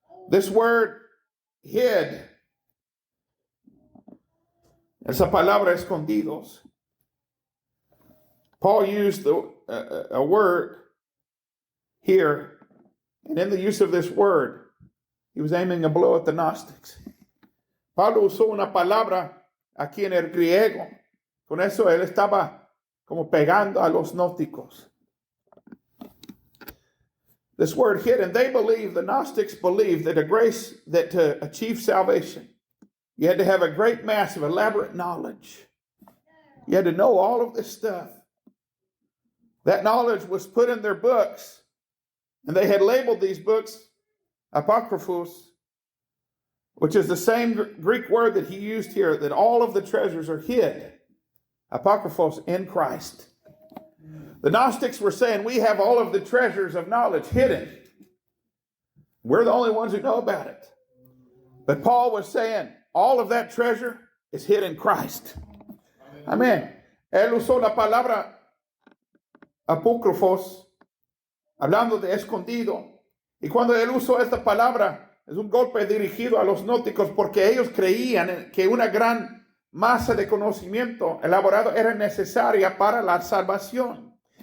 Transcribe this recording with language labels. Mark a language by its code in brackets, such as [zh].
[en] This word, hid, [es] esa palabra escondidos. [en] Paul used a word here, and in the use of this word, he was aiming a blow at the Gnostics. [es] Pablo usó una palabra aquí en el griego. Con eso él estaba como pegando a los gnósticos. [en] This word hidden, the Gnostics believed that that to achieve salvation, you had to have a great mass of elaborate knowledge. You had to know all of this stuff. That knowledge was put in their books, and they had labeled these books apocryphos, which is the same Greek word that he used here, that all of the treasures are hid, apocryphos, in Christ. The Gnostics were saying, we have all of the treasures of knowledge hidden. We're the only ones who know about it. But Paul was saying, all of that treasure is hid in Christ. Amén. [es] Él usó la palabra apócrifos, hablando de escondido. Y cuando él usó esta palabra, es un golpe dirigido a los gnósticos porque ellos creían que una gran masa de conocimiento elaborado era necesaria para la salvación.